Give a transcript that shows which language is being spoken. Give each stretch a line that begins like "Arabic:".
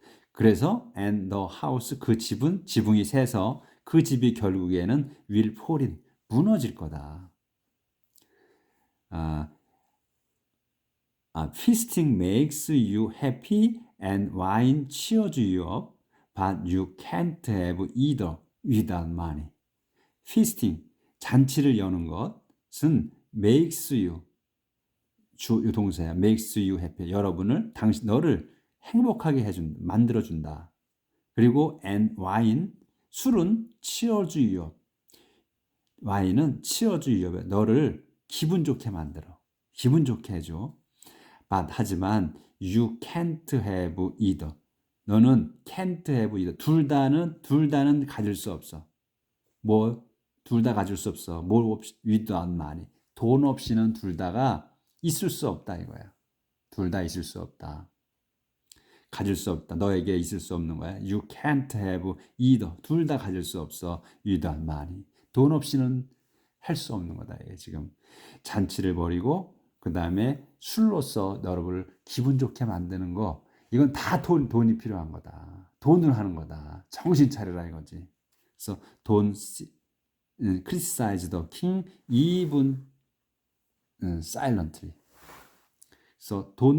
Korean: 그래서
English: and the house,
Korean: 지붕이 새서 그 집이 결국에는
English: will fall in,
Korean: 무너질 거다.
English: Feasting makes you happy and wine cheers you up, but you can't have either without money. Feasting,
Korean: 잔치를 여는 것은
English: makes you,
Korean: 주 동사야.
English: makes you happy,
Korean: 너를 행복하게 만들어준다. 그리고
English: and wine,
Korean: 술은
English: cheers you up.
Korean: 와인은
English: cheers you up,
Korean: 너를 기분 좋게 만들어. 기분 좋게 해줘. 하지만
English: you can't have either.
Korean: 너는
English: can't have either.
Korean: 둘 다는 가질 수 없어. 둘 다 가질 수 없어.
English: without money.
Korean: 돈 없이는 둘 다가 있을 수 없다 이거야. 둘 다 있을 수 없다. 가질 수 없다. 너에게 있을 수 없는 거야.
English: You can't have either.
Korean: 둘 다 가질 수 없어.
English: without money.
Korean: 돈 없이는 할 수 없는 거다. 이게 지금 잔치를 벌이고 그 다음에 술로서 여러분을 기분 좋게 만드는 거, 이건 다 돈이 필요한 거다. 돈을 하는 거다. 정신 차려라 이거지. 그래서
English: criticize the king even silently. 그래서